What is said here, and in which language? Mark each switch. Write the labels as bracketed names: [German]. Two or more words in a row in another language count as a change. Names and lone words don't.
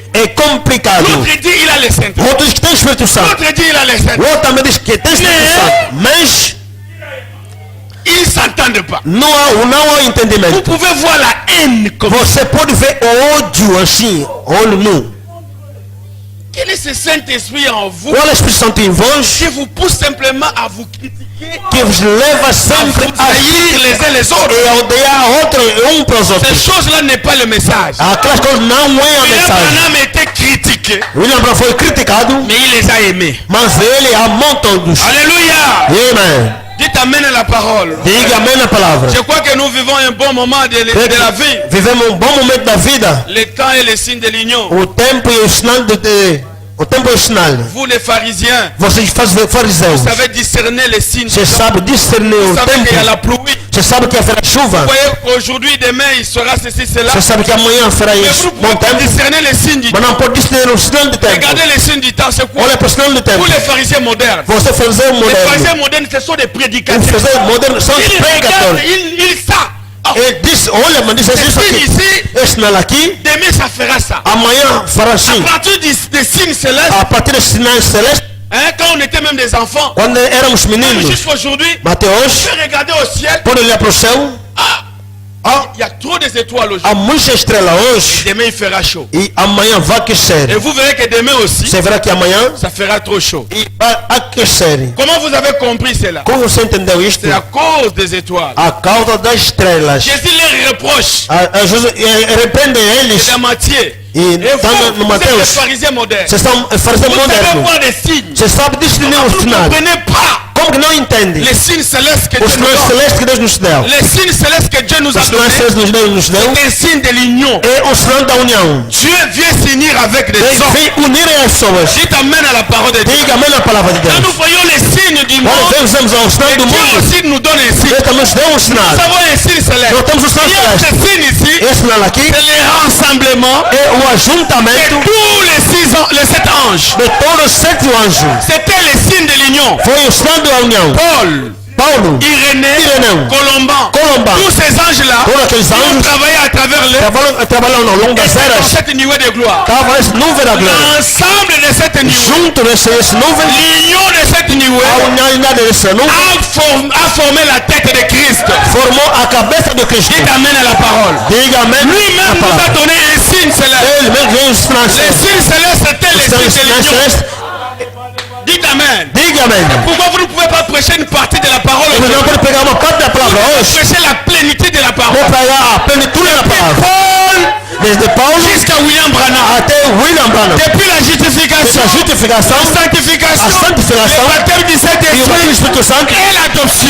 [Portuguese] É complicado. [French] L'autre dit il a le Saint-Esprit. [Portuguese] Outro diz que tem Espírito Santo. [French] L'autre dit il a le [Portuguese] O [French] Saint-Esprit. [Portuguese] outro também diz que tem Espírito Santo. Mas [French] Ils ne s'entendent pas. [Portuguese] não há [French] Vous [Portuguese] entendimento. [French] pouvez voir la haine comme ça. [Portuguese] Você pode ver o ódio assim, olho nu. [French] Quel est ce Saint-Esprit en vous [Portuguese] Qual é o Espírito Santo em vós [French] qui vous pousse simplement à vous critiquer, [Portuguese] que vos leva à sempre [French] vous [Portuguese] a [French] haïr les uns les autres? [Portuguese] e a odiar outro para os [French] Ces [Portuguese] outros? [French] choses-là n'est pas le message. [Portuguese] Aquelas coisas não é a [French] William [Portuguese] mensagem. [French] Branham était critiqué, [Portuguese] William Branham foi criticado, [French] mais il les a aimés. [Portuguese] mas ele amou todos. [French] Alléluia. [Portuguese] Amém. [French] Dites amen à la parole. [Portuguese] Diga amém na palavra. [French] Je crois que nous vivons un bon moment de la vie. [Portuguese] Vivemos bom momento da vida. [French] Le temps est le signe de l'union. [Portuguese] O tempo e o sinal o tempo é o sinal. [French] Vous les pharisiens, [Portuguese] Vocês fazem fariseus. [French] vous savez discerner les signes. [Portuguese] Você sabe discernir [French] Vous [Portuguese] o [French] savez qu'il y a [Portuguese] tempo. [French] la pluie. [Portuguese] Você sabe que haverá chuva. [French] Vous voyez qu'aujourd'hui, demain, il sera ceci, cela. [Portuguese] Você sabe que amanhã haverá [French] Mais [Portuguese] isso. [French] vous ne [Portuguese] Bom [French] pouvez pas [Portuguese] tempo. [French] discerner les signes du [Portuguese] Mas [French] temps. [Portuguese] não pode discernir o sinal do tempo. [French] Regardez les signes du temps, c'est quoi? [Portuguese] Olha para o sinal do tempo. [French] Pour les pharisiens modernes. [Portuguese] Você fariseu [French] Les [Portuguese] moderno. [French] pharisiens modernes, ce sont des [Portuguese] Os [French] prédicateurs. [Portuguese] fariseus modernos são os [French] Ils regardent, [Portuguese] pregadores. [French] ils savent. Ah, [Portuguese] Ele diz, olha, mas diz [French] ce [Portuguese] isso [French] signe [Portuguese] aqui. [French] ici, [Portuguese] Esse sinal aqui, [French] demain, ça fera ça. [Portuguese] amanhã fará assim. [French] À partir des signes célestes, [Portuguese] A partir dos sinais celestes, [French] hein, quand on était même des enfants, [Portuguese] quando éramos meninos, [French] jusqu'à aujourd'hui, [Portuguese] até [French] on [Portuguese] hoje, [French] peut regarder au ciel. [Portuguese] pode olhar para o céu, [French] Il y a trop des étoiles aujourd'hui. [Portuguese] há muitas estrelas hoje [French] Demain, il fera chaud. [Portuguese] e amanhã vai [French] Et [Portuguese] aquecer. [French] vous verrez que demain aussi, [Portuguese] Você verá que amanhã [French] ça fera trop chaud. [Portuguese] e vai aquecer. [French] Comment vous avez compris cela? [Portuguese] Como você entendeu isto? [French] C'est à cause des étoiles. [Portuguese] A causa das estrelas. [French] Jésus les reproche [Portuguese] Jesus repreende eles [French] de la moitié. [Portuguese] e [French] Et [Portuguese] está no [French] vous êtes [Portuguese] Mateus. [French] des pharisiens modernes. [Portuguese] Vocês são fariseus [French] Vous savez [Portuguese] modernos. [French] voir des signes. [Portuguese] Você sabe discernir o [French] Vous ne [Portuguese] sinal. [French] comprenez pas [Portuguese] Como que não entende? [French] les signes célestes que [Portuguese] Os [French] Dieu nous [Portuguese] sinais [French] donne. [Portuguese] celestes que Deus nos deu. [French] Les signes célestes que Dieu nous a [Portuguese] Os sinais [French] donnés, [Portuguese] celestes que Deus nos deu [French] c'est un signe de l'union. [Portuguese] é o sinal da união. [French] Dieu vient s'unir avec des [Portuguese] Deus [French] hommes. [Portuguese] vem unir as pessoas. [French] Dites amen à la parole de Dieu. [Portuguese] Diga amém na palavra de [French] Quand [Portuguese] Deus. [French] nous voyons les signes du [Portuguese] Quando [French] monde, [Portuguese] vemos ao sinal do [French] Dieu [Portuguese] mundo, [French] aussi nous donne un signe. [Portuguese] Deus também nos deu um sinal. [French] Nous avons un signe céleste. [Portuguese] Nós temos o sinal [French] Il y a ce [Portuguese] celeste. [French] signe ici, [Portuguese] Esse sinal aqui [French] c'est le rassemblement [Portuguese] é o [French] de [Portuguese] ajuntamento [French] tous les 7 anges. [Portuguese] de todos os 7 anjos. [French] C'était le signe de l'union. [Portuguese] Foi o sinal da união. [French] Paul, [Portuguese] Paulo, [French] Irénée, [Portuguese] Irénée, [French] Colomban, [Portuguese] Colomban, [French] tous ces anges-là [Portuguese] todos aqueles [French] qui ont [Portuguese] anjos [French] travaillé à travers le [Portuguese] trabalham ao longo das [French] dans [Portuguese] eras. [French] cette nuée de gloire. [Portuguese] Estava esse nuvem da glória. [French] L'ensemble de cette nuée, [Portuguese] Junto desse nuvem, [French] l'union de cette [Portuguese] a [French] nuée [Portuguese] unidade dessa nuvem [French] a formé la tête de Christ. [Portuguese] formou a cabeça de Cristo. [French] Dites amen à la parole. [Portuguese] Diga amém na [French] Lui-même nous a [Portuguese] palavra. [French] donné un signe céleste. [Portuguese] Ele mesmo veio os sinais [French] Les [Portuguese] celestes. [French] signes célestes, c'était les [Portuguese] Os sinais [French] signes de l'union. [Portuguese] celestes. [French] Dites amen. [Portuguese] Diga amém. [French] Pourquoi vous ne pouvez pas prêcher une partie de la parole [Portuguese] Ele não [French] aujourd'hui? [Portuguese] pode pegar uma parte da palavra hoje. [French] Prêcher la plénitude de la parole. [Portuguese] Vou pegar a plenitude da palavra. [French] Paul [Portuguese] Desde Paulo [French] jusqu'à William Branham. [Portuguese] até William Branham. [French] Depuis la justification, [Portuguese] Essa justificação, [French] la sanctification, [Portuguese] a santificação [French] le baptême du [Portuguese] e o [French] Saint-Esprit [Portuguese] batismo do Espírito Santo [French] et l'adoption.